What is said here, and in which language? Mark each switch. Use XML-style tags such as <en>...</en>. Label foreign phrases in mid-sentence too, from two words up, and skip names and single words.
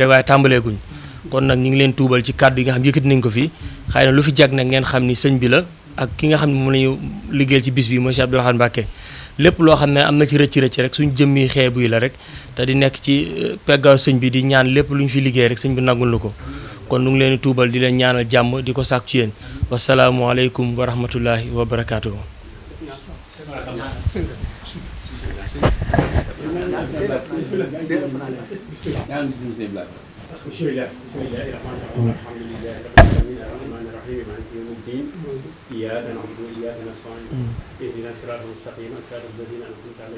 <wo>rek waaye tàmbaleeguñ kon nag ñu ngi leen tuubal ci kàddu yi nga xam yëkkati nañ ko fi xëy na lu fi jag nag ngeen xam ni sëñ bi la ak ki nga xam ne moom la ñu liggéeyal ci bis bi mooy si Abdou Lahad Mbacke lépp loo xam ne am na ci rëcc rek suñ jëmmi xeebu yi la rek te di nekk ci peggaaw sëñ bi di ñaan lépp lu ñu fi liggéey rek sëñ bi nangul na ko kon nu ngi leen di tuubal di leen ñaanal jàmm di ko sàkku ci yéen</wo> <ar>والسلام عليكم ورحمة الله وبركاته. إياك نعبد وإياك نستعين اهدنا الصراط المستقيم صراط الذين أنعمت عليهم</ar>